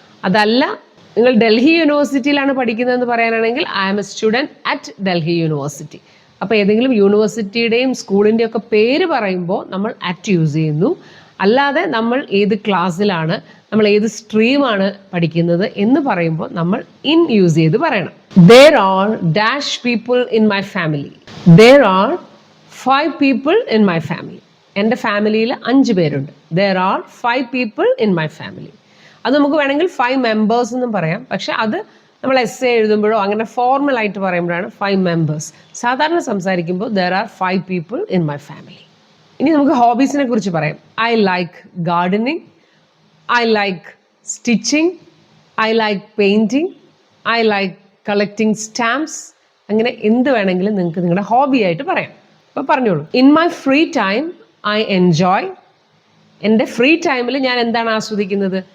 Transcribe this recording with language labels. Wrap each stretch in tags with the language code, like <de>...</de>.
<ml>അതല്ല നിങ്ങൾ ഡൽഹി യൂണിവേഴ്സിറ്റിയിലാണ് പഠിക്കുന്നതെന്ന് പറയാനാണെങ്കിൽ</ml> <en>I am a student at Delhi university.</en> <ml>അപ്പോൾ ഏതെങ്കിലും യൂണിവേഴ്സിറ്റിയുടെയും സ്കൂളിൻ്റെയും ഒക്കെ പേര് പറയുമ്പോൾ നമ്മൾ അറ്റ് യൂസ് ചെയ്യുന്നു. അല്ലാതെ നമ്മൾ ഏത് ക്ലാസ്സിലാണ്, നമ്മൾ ഏത് സ്ട്രീമാണ് പഠിക്കുന്നത് എന്ന് പറയുമ്പോൾ നമ്മൾ ഇൻ യൂസ് ചെയ്ത് പറയണം.</ml> <en>There are dash people in my family. There are 5 people in my family.</en> <ml>എൻ്റെ ഫാമിലിയിൽ 5 പേരുണ്ട്.</ml> <en>There are 5 people in my family.</en> <ml>അത് നമുക്ക് വേണമെങ്കിൽ 5 members എന്നും പറയാം. പക്ഷെ അത് നമ്മൾ എസ്സേ എഴുതുമ്പോഴോ അങ്ങനെ ഫോർമൽ ആയിട്ട് പറയുമ്പോഴാണ് 5 members. സാധാരണ സംസാരിക്കുമ്പോൾ</ml> <en>there are 5 people in my family.</en> <ml>ഇനി നമുക്ക് ഹോബീസിനെ കുറിച്ച് പറയാം.</ml> <en>I like gardening, I like stitching, I like painting, I like collecting stamps.</en> <ml>അങ്ങനെ എന്ത് വേണമെങ്കിലും നിങ്ങൾക്ക് നിങ്ങളുടെ ഹോബി ആയിട്ട് പറയാം. അപ്പോൾ പറഞ്ഞോളൂ.</ml> <en>In my free time I enjoy.</en> <ml>എൻ്റെ ഫ്രീ ടൈമിൽ ഞാൻ എന്താണ് ആസ്വദിക്കുന്നത്?</ml>